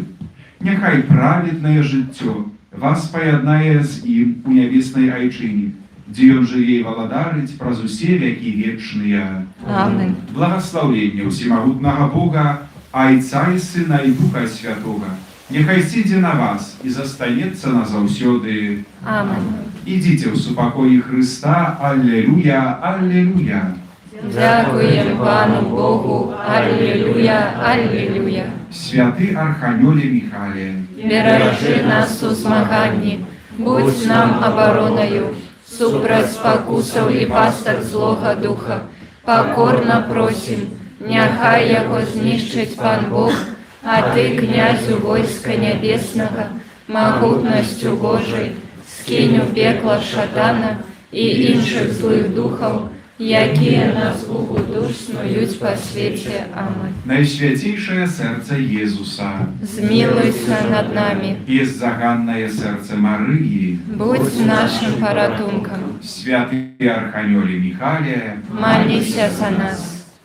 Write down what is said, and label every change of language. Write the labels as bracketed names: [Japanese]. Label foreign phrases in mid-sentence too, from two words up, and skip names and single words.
[Belarusian] Няхай праведнае жыццё вас паяднае з ім у нябеснай айчыне, дзе ён жыве і валадарыць праз усе векі вечныя. Амен. Благаслаўленне ўсемагутнага Бога, Айца і Сына і Духа Святога, няхай сідзе на вас і застанецца назаўсёды. Амен. Ідзіце ў супакоі Хрыста. Аллелуя, аллелуя. [Ukrainian] Дякуємо Пану Богу. Аллилуйя, аллилуйя. [Belarusian] Святы Арханёле Михале, [Ukrainian] Бережи нас у змаганні, будь нам обороною, [Belarusian] супраць спакусаў і пастак злога духа. Покорно просім, няхай яго знішчыць Пан Бог, а ты, князю войска нябеснага, магутнасцю Божай, скінь у пекла шатана і іншых злых духаў, якія на згубу душ [Ukrainian] снують по світі. Аминь. Najświętейшее серце Єзуса, Змилуйся над нами, беззаганное серце Марії, будь нашим порятунком, святий Архангеле Михайле, молися за нас.